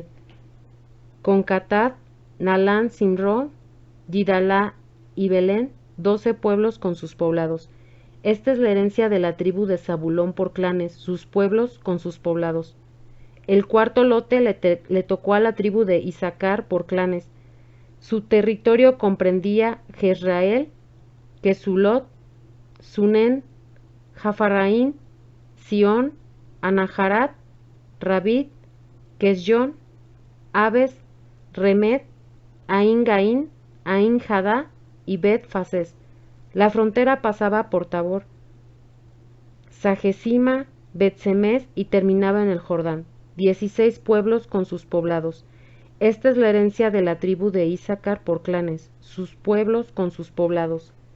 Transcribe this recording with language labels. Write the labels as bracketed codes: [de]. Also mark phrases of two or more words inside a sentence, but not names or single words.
[es] Con Catad, Nalán, Simrón, Yidalá y Belén, 12 pueblos con sus poblados. Esta es la herencia de la tribu de Zabulón por clanes, sus pueblos con sus poblados. El cuarto lote le tocó a la tribu de Isaacar por clanes. Su territorio comprendía Jezrael, Quesulot, Sunen, Jafaraín, Sión, Anaharat, Rabit, Quesyon, Abes, Remet, Ain Gaín, Ain Hadá y Bet Fases. La frontera pasaba por Tabor, Sagesima, Bet-Semes y terminaba en el Jordán. 16 pueblos con sus poblados. Esta es la herencia de la tribu de Isaacar por clanes, sus pueblos con sus poblados.